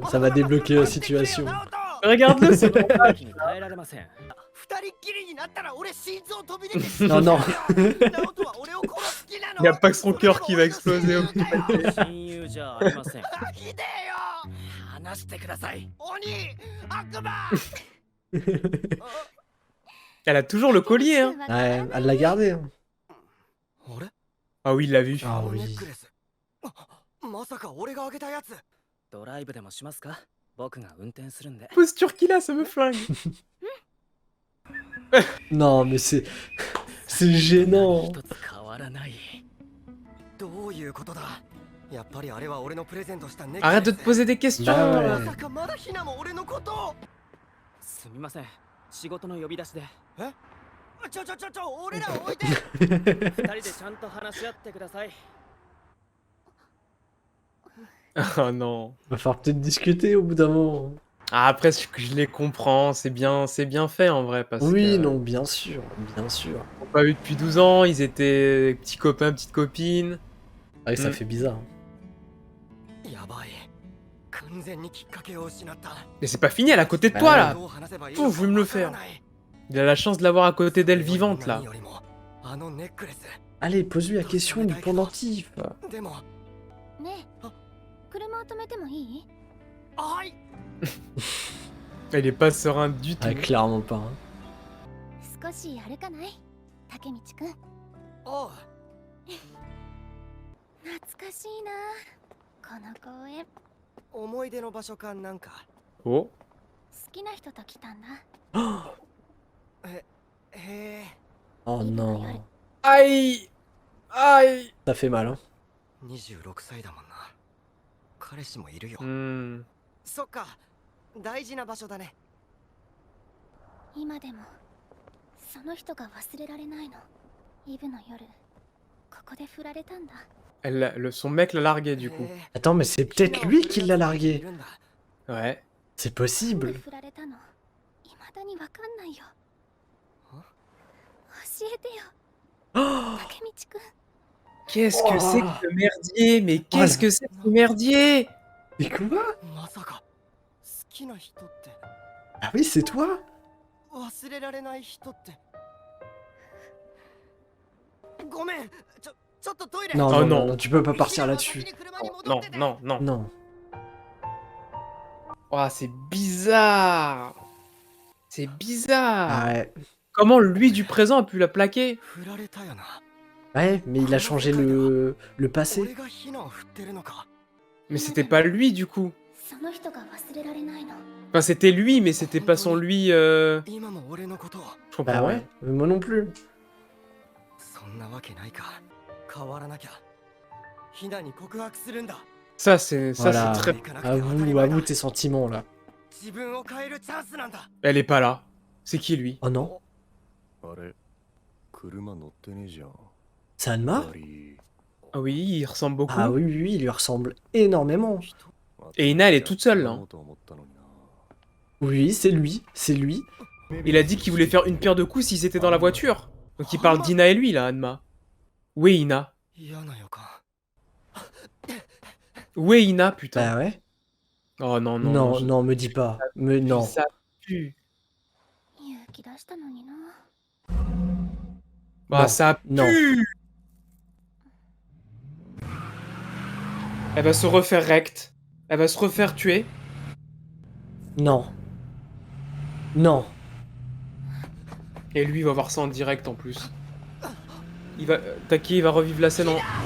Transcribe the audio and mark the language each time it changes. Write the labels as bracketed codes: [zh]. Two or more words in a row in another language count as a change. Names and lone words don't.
[fr] ça va débloquer la situation. Regarde-le, c'est [ja] 元気に帰られません。二人っきりになったら俺心臓飛び出て死ぬ [fr] Non, non. [ja] ナオトは俺を殺す気なの。 [fr] Il n'y a pas que son cœur qui va exploser. [ja] 親友じゃありません。ひでえよ。話してください。鬼、悪魔。 [fr] Elle a toujours le collier, hein. Ouais, elle l'a gardé. Hein. [ja] あれ？ [fr] Ah oui, il l'a vu. Ah [ja] ネ [fr] oui. [ja] ックレス。まさか俺があげたやつ。ドライブでもしますか僕が運転するんで。 [fr] Posture qu'il a, ça me flingue. Non, mais c'est... C'est gênant. [ja] 一つ変わらない。どういうことだ。やっぱりあれは俺のプレゼントしたネックレス。 [fr] Arrête de te poser des questions. Bah ouais. [ja] まさかまだヒナも俺のことを。すみません、仕事の呼び出しで。ちょ俺ら置いて。二人でちゃんと話し合ってください。 [fr] Oh non. Va falloir peut-être discuter au bout d'un moment. Ah, après, je les comprends, c'est bien fait en vrai, parce Oui, que non, bien sûr, bien sûr. ils sont pas vus depuis 12 ans, ils étaient petits copains, petites copines. Ah oui, ça Mm. fait bizarre. [ja] やばい。完全にきっかけを失った [fr] Mais c'est pas fini, elle est à côté de toi là. [ja] どう話せばいい [fr] Pouf, [ja] の [fr] je [ja] か [fr] vais me le [ja] わから [fr] faire. [ja] ない。 [fr] Il a la chance de l'avoir à côté d'elle vivante [ja] 何 [fr] là. [ja] よりもあのネックレス。 [fr] Allez, pose-lui la question du pendentif. [ja] でも、ねえ車を止めてもいい？はい。 [fr] Elle est pas serein du tout. Ah, clairement pas. Hein. [ja] 少し歩かない？竹道くん。おう。懐かしいな。この公園。思い出の場所かなんか。 Oh. 好きな人と来たんだ。へえ。 [fr] Oh non. Aïe. Aïe. Ça fait mal, hein. [ja] 26 歳だもんな。彼氏もいるよ。 Hmm. そっか。大事な場所だね。今でもその人が忘れられないの。イブの夜、ここで振られたんだ。 [fr] Son mec l'a largué du coup. [ja] へえ。 [fr] Attends, mais c'est peut-être lui qui l'a [ja] い [fr] largué. [ja] るんだ。 [fr] Ouais. C'est [ja] なんで [fr] possible. [ja] 振られたの？未だにわかんないよ。は？教えてよ、 Oh, 竹道くん。 [fr] Qu'est-ce que c'est que ce merdier? Mais Oh là. qu'est-ce que c'est que ce merdier? mais quoi? [ja] まさか好きな人って Ah oui, c'est toi? 忘れられない人って。ごめん。ちょっとトイレ。 [fr] Non, Oh non, non. non, non, tu peux pas partir là-dessus. Non, non, non. Non. Oh, c'est bizarre. C'est bizarre. Ah ouais. Comment lui du présent a pu la plaquer? [ja] 振られたよな。 [fr] Ouais, mais il a changé le [ja] 俺 [fr] passé. [ja] がヒナを振ってるのか。 [fr] Mais c'était pas lui du coup. [ja] その人が忘れられないの。 [fr] Enfin, c'était lui, mais c'était pas son lui. [ja] 今も俺のことを。 [fr] Je comprends Bah rien. ouais, mais moi non plus. [ja] そんなわけないか。変わらなきゃ。ヒナに告白するんだ。 [fr] Ça, c'est Voilà. très. Avoue tes sentiments là. [ja] 自分を変えるチャンスなんだ。 [fr] Elle est pas là. C'est qui lui? Oh non? [ja] あれ車乗ってねえじゃん。 [fr] C'est Anma? [ja] 二人 [fr] Ah oui, il ressemble beaucoup. Ah oui, oui, oui, il lui ressemble énormément. Et Ina, elle est toute seule là. [ja] やってやろうと思ったのにな。 [fr] Oui, c'est lui, c'est lui. Il a dit qu'il voulait faire une paire de coups s'ils étaient dans la voiture. Donc il parle d'Ina et lui là, Anma. Où est Ina? [ja] 嫌な予感。 [fr] Où est Ina, putain? Bah ouais. Oh non, non. Non, non, me dis pas. Mais non. Ça pue. [ja] 勇気出したのにな。 [fr] Bah, Non, ça pue. non. Elle va se refaire recte. Elle va se refaire tuer. Non. Non. Et lui, il va voir ça en direct en plus. Taki, il va revivre la scène en...